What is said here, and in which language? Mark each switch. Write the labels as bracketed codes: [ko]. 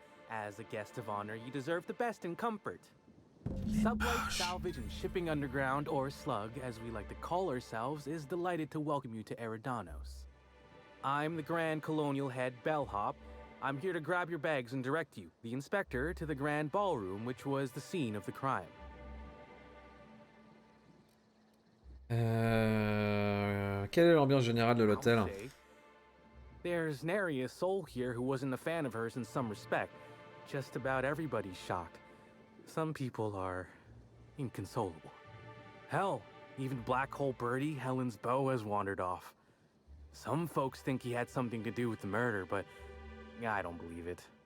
[en] As a guest of honor, you deserve the best in comfort. Sublight Salvage and Shipping Underground, or Slug, as we like to call ourselves, is delighted to welcome you to Eridanos. I'm the Grand Colonial Head Bellhop. I'm here to grab your bags and direct you, the inspector, to the Grand Ballroom, which was the scene of the crime. [fr] Quelle est l'ambiance générale de l'hôtel? [en] There's nary a soul here who wasn't a fan of hers in some respect. Just about everybody's shocked. Some people are inconsolable. Hell, even Black Hole Birdie, Helen's beau, has wandered off. Some folks think he had something to do with the murder, but I don't believe it.